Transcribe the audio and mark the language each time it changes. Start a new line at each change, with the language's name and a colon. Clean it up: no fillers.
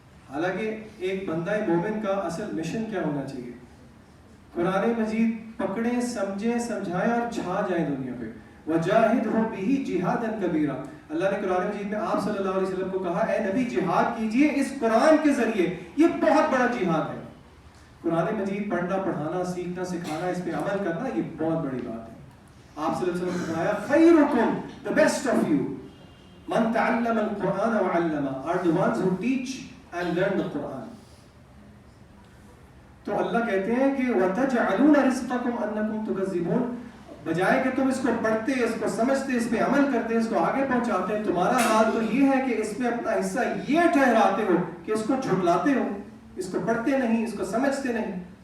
Urdu: حالانکہ ایک بندہ مومن کا اصل مشن کیا ہونا چاہیے؟ قرآن مجید پکڑیں, سمجھیں, سمجھائیں اور چھا جائیں دنیا پہ.
Arabic: وَجَاهِدْهُ بِهِ جِهَادًا كَبِيرًا,
Urdu: اللہ نے قرآن مجید میں آپ صلی اللہ علیہ وسلم کو کہا اے نبی جہاد کیجئے اس قرآن کے ذریعے, یہ بہت بڑا جہاد ہے. قرآن مجید پڑھنا, پڑھانا, سیکھنا, سکھانا, اس پہ عمل کرنا یہ بہت بڑی بات ہے. آپ صلی اللہ علیہ وسلم نے فرمایا
Arabic: خیرکم,
English: the best of you,
Arabic: من تعلم القرآن وعلمہ,
English: are the ones who teach and learn the Quran.
Urdu: تو اللہ کہتے ہیں کہ
Arabic: وَتَجْعَلُونَ رِزْقَكُمْ أَنَّكُمْ تُكَذِّبُونَ,
Urdu: بجائے کہ تم اس کو پڑھتے, اس کو سمجھتے, اس پہ عمل کرتے, اس کو آگے پہنچاتے, تمہارا حال تو یہ ہے کہ اس میں اپنا حصہ یہ ٹھہراتے ہو کہ اس کو جھٹلاتے ہو, اس کو پڑھتے نہیں, اس کو سمجھتے نہیں.